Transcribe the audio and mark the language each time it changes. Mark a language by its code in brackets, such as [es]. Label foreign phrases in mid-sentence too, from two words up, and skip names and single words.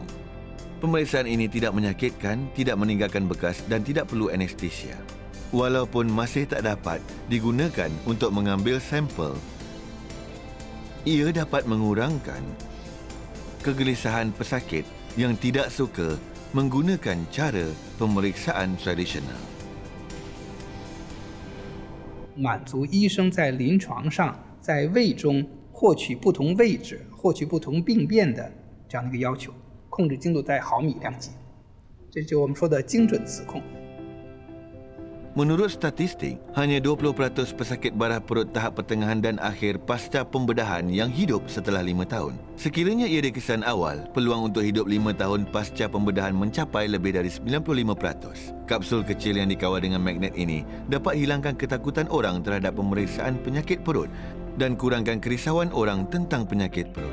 [ms] Pemeriksaan ini tidak menyakitkan, tidak meninggalkan bekas dan tidak perlu anestesia. Walaupun masih tak dapat digunakan untuk mengambil sampel, ia dapat mengurangkan kegelisahan pesakit yang tidak suka menggunakan cara pemeriksaan tradisional. [zh] 满足医生在临床上在胃中获取不同位置、获取不同病变的这样的一个要求，控制精度在毫米量级，这就我们说的精准磁控。 [ms] Menurut statistik, hanya 20% pesakit barah perut tahap pertengahan dan akhir pasca pembedahan yang hidup setelah 5 tahun. Sekiranya ia dikesan awal, peluang untuk hidup 5 tahun pasca pembedahan mencapai lebih dari 95%. Kapsul kecil yang dikawal dengan magnet ini dapat hilangkan ketakutan orang terhadap pemeriksaan penyakit perut dan kurangkan kerisauan orang tentang penyakit perut.